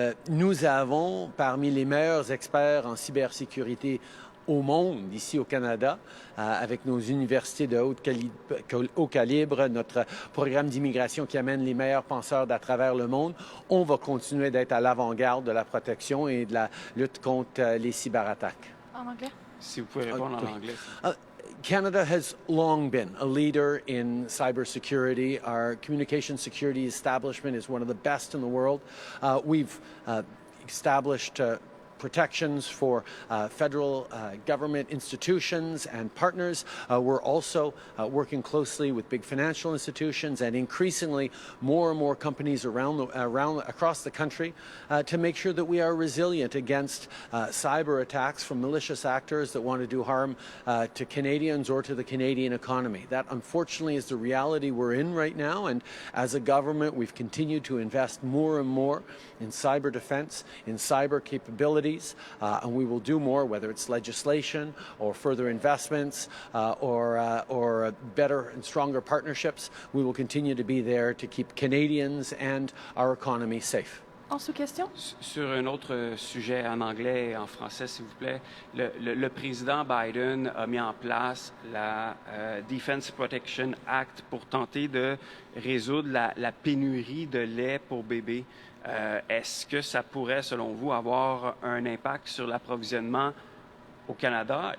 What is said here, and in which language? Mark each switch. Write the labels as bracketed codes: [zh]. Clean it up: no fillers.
[fr] Nous avons parmi les meilleurs experts en cybersécurité au monde, ici au Canada, avec nos universités de haut calibre, notre programme d'immigration qui amène les meilleurs penseurs d'à travers le monde. On va continuer d'être à l'avant-garde de la protection et de la lutte contre les cyberattaques. En anglais? Si vous pouvez répondre en anglais. [en] Canada has long been a leader in cybersecurity. Our communication security establishment is one of the best in the world. We've established protections for federal government institutions and partners. We're also working closely with big financial institutions and increasingly more and more companies across the country to make sure that we are resilient against cyber attacks from malicious actors that want to do harm to Canadians or to the Canadian economy. That, unfortunately, is the reality we're in right now. And as a government, we've continued to invest more and more in cyber defense, in cyber capabilities. And we will do more, whether it's legislation or further investments or better and stronger partnerships. We will continue to be there to keep Canadians and our economy safe. [fr] En sous-question? Sur un autre sujet en anglais et en français, s'il vous plaît, le président Biden a mis en place la Defense Protection Act pour tenter de résoudre la pénurie de lait pour bébés. Est-ce que ça pourrait, selon vous, avoir un impact sur l'approvisionnement au Canada?